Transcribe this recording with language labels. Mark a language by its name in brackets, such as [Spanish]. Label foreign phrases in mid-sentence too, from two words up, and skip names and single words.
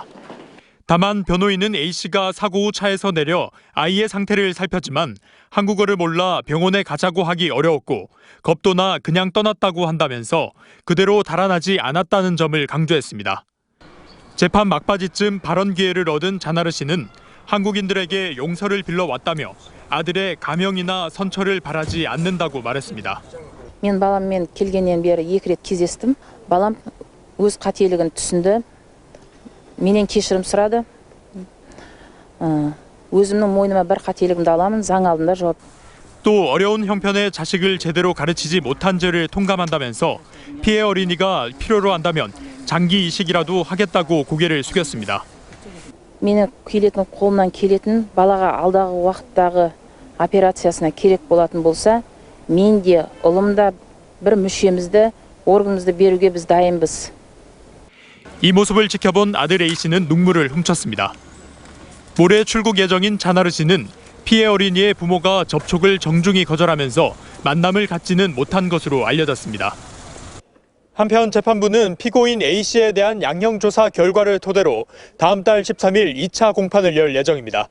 [Korean] 다만 변호인은 A씨가 사고 후 차에서 내려 아이의 상태를 살폈지만 한국어를 몰라 병원에 가자고 하기 어려웠고 겁도 나 그냥 떠났다고 한다면서 그대로 달아나지 않았다는 점을 강조했습니다. 재판 막바지쯤 발언 기회를 얻은 자나르 씨는 한국인들에게 용서를 빌러왔다며 아들의 감형이나 선처를 바라지 않는다고 말했습니다. [Kazakh] мен баламмен келгеннен бері 2 рет кездестім. балам өз қателігін түсінді. менен кешірім сұрады. өзімнің мойныма бір қателігімді аламын. заң алдында жауап. [Korean] 또 어려운 형편의 자식을 제대로 가르치지 못한 죄를 통감한다면서 피해 어린이가 필요로 한다면 장기 이식이라도 하겠다고 고개를 숙였습니다. [Kazakh] Мені келетін қолымнан келетін балаға алдағы уақыттағы операциясына керек болатын болса, мен де ұлым да бір мүшемізді, органымызды беруге біз дайынбыз. [Korean] 이 모습을 지켜본 아들 A 씨는 눈물을 훔쳤습니다. 모레 출국 예정인 자나르 씨는 피해 어린이의 부모가 접촉을 정중히 거절하면서 만남을 갖지는 못한 것으로 알려졌습니다. 한편 재판부는 피고인 A 씨에 대한 양형조사 결과를 토대로 다음 달 13일 2차 공판을 열 예정입니다.